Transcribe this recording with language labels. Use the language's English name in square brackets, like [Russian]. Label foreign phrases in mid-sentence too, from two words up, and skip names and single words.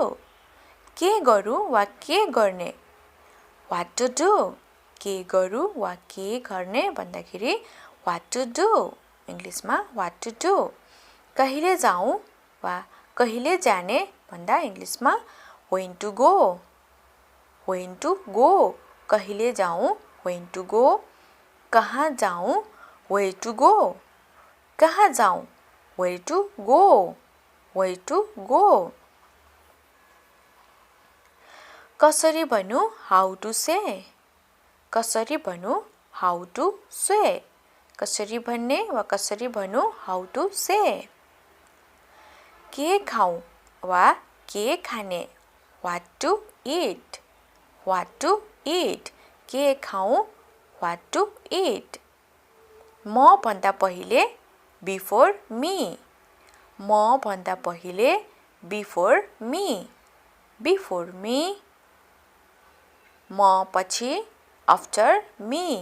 [Nepali] के गरौँ वा के गर्ने [English] what to do. [Nepali] के गरौँ वा के गर्ने भन्दाखेरि [English] what to do. [Nepali] इङ्ग्लिसमा [English] what to do. [Nepali] कहिले जाउँ वा कहिले जाने भन्दा इङ्ग्लिसमा [English] when to go। when to go [Nepali] कहिले जाउँ [English] when to go। [Nepali] कहाँ जाउँ [English] where to go। [Nepali] कहाँ जाउँ [English] where to go। where to go। [Nepali] कसरी भन्नु [English] how to say. [Nepali] कसरी भन्नु [English] how to say. [Nepali] कसरी भन्ने वा कसरी भन्नु [English] how to say. [Nepali] के खाउँ वा के खाने [English] what to eat. what to eat [Nepali] के खाउँ [English] what to eat. [Nepali] म भन्दा पहिले [English] before me. [Nepali] म भन्दा पहिले [English] before me. before me. [Nepali] म पछि [English] after me.